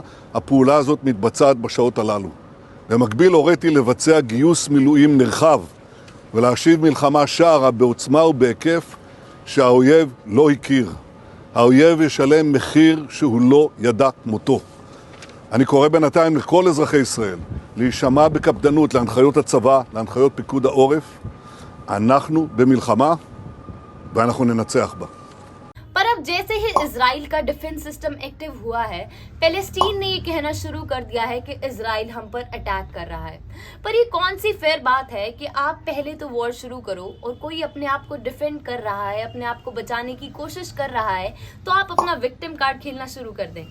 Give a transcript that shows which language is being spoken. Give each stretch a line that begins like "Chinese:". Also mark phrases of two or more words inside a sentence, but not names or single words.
Hebrew: הפעולה הזאת מתבצעת בשעות הללו. במקביל הוריתי לבצע גיוס מילואים נרחב ולהשיב מלחמה שערה בעוצמה ובהיקף שהאויב לא הכיר. האויב ישלם מחיר שהוא לא ידע כמותו. אני קורא בינתיים לכל אזרחי ישראל להישמע בקפדנות להנחיות הצבא, להנחיות פיקוד העורף. אנחנו במלחמה ואנחנו ננצח בה.
Hindi: पर अब जैसे ही इजराइल का
English: defense system active
Hindi: हुआ है, पैलेस्टीन ने ये कहना शुरू कर दिया है कि इजराइल हम पर अटैक कर रहा है। पर ये कौन सी फेयर बात है कि आप पहले तो वॉर शुरू करो और कोई अपने आप को डिफेंड कर रहा है, अपने आप को बचाने की कोशिश कर रहा है, तो आप अपना
English: victim card
Hindi: खेलना शुरू कर दें।